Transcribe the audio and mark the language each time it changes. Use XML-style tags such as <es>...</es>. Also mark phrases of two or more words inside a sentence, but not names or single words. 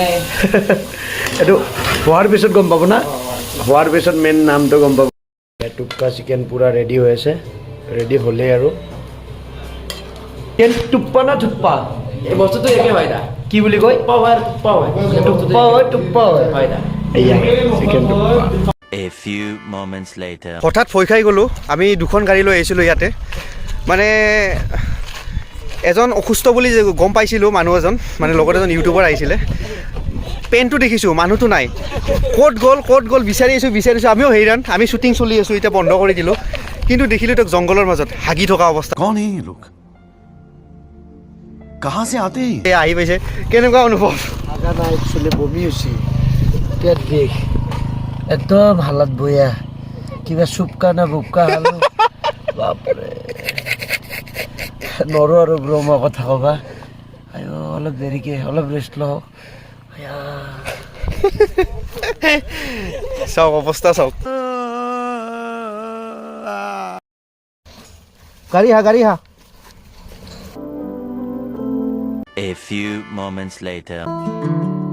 <as>এইটো হোৱাৰ পিছত গম পাব না হোৱাৰ পিছত মেইন নামটো গম পাব টুক্কা চিকেন পূৰা ৰেডি হৈ আছে ৰেডি হ'লে আৰু টুপ্পা না থুপ্পা এই বস্তুটো একে হয় না কি বুলি কয় টুপ্পা হয় এয়া চিকেন টুপ্পা</as> <en>A few moments later.</en> <as>হঠাৎ ভয় খাই গ'লোঁ আমি দুখন গাড়ী লৈ আহিছিলোঁ ইয়াতে মানে এজন অসুস্থ বুলি গম পাইছিলোঁ মানুহ এজন মানে লগত এজন ইউটিউবাৰ আহিছিলে পেনটো দেখিছোঁ মানুহটো নাই ক'ত গ'ল বিচাৰি আছোঁ আমিও হেৰাণ আমি শ্বুটিং চলি আছোঁ এতিয়া বন্ধ কৰি দিলোঁ কিন্তু দেখিলোঁ তেওঁক জংঘলৰ মাজত হাগি থকা অৱস্থা</as> <hi>कौन है ये लोग कहाँ से आते हैं</hi> <as>এই আহি পাইছে কেনেকুৱা অনুভৱ আগা নাই একচুৱেলি বমি হৈছে পেট বিষ একদম হালত বয়া কিবা চুপকা না বুপকা খালো বাপৰে নৰো আৰু ব্ৰহ্ম কথা ক'বা আয়ো অলপ দেৰিকে অলপ ৰেষ্ট লওঁ চাওক অৱস্থা চাওক গাড়ী হা</as> <en>A few moments later.</en>